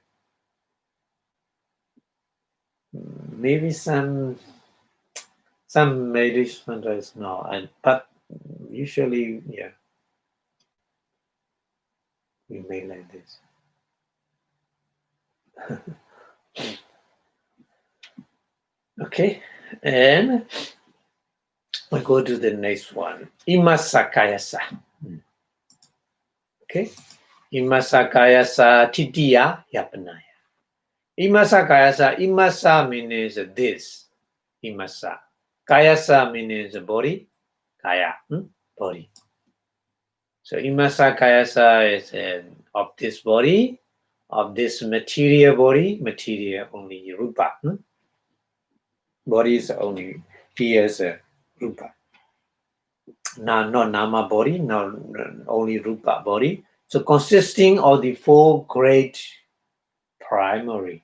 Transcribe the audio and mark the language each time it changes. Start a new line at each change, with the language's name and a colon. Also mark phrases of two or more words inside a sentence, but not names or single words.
English: Maybe some Some meditation centers no, but usually, yeah, we make like this. Okay, and we go to the next one. Imasakayasa.
Pali: Okay, Imasakayasa titiya yapanaya.
English: Imasakayasa, imasa means this. Imasa. Kayasa means body. Kaya, body. So
Pali: imasa kayasa
English: is of this body, of this material body, material only rupa. Body is only here is rupa. Not nama body, not only rupa body. So consisting of the four great primary.